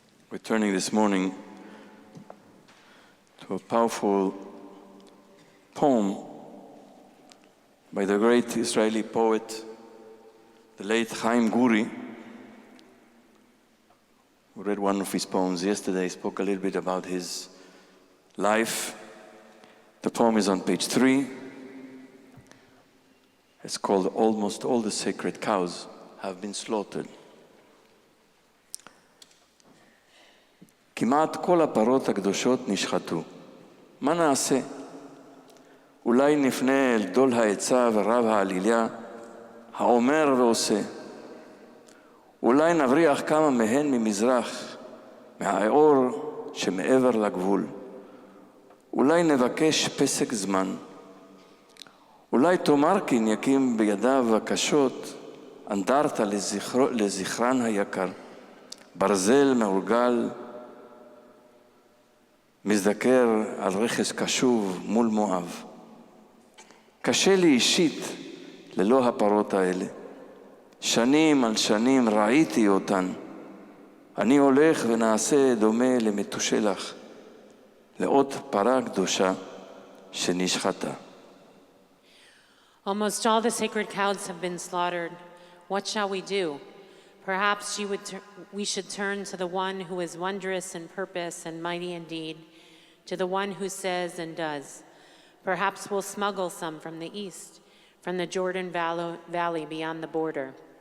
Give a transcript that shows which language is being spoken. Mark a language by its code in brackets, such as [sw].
[en] We're turning this morning to a powerful poem by the great Israeli poet, the late Haim Gouri, who read one of his poems yesterday, spoke a little bit about his life. The poem is on page 3. It's called "Almost All the Sacred Cows Have Been Slaughtered." [he] כמעט כל הפרות הקדושות נשחטו. מה נעשה? אולי נפנה אל גדול העצה ורב העליליה, האומר ועושה. אולי נבריח כמה מהן ממזרח, מהאור שמעבר לגבול. אולי נבקש פסק זמן. אולי תומרקין יקים בידיו הקשות אנדרטה לזכרן היקר. ברזל מעוגל מזדקר על רכס קשוב מול מואב. קשה לי אישית ללא הפרות האלה. שנים על שנים ראיתי אותן. אני הולך ונעשה דומה למתושלח, לעוד פרה קדושה שנשחטה. [en] Almost all the sacred cows have been slaughtered. What shall we do? Perhaps we should turn to the one who is wondrous in purpose and mighty in deed, to the one who says and does. Perhaps we'll smuggle some from the east, from the Jordan Valley beyond the border.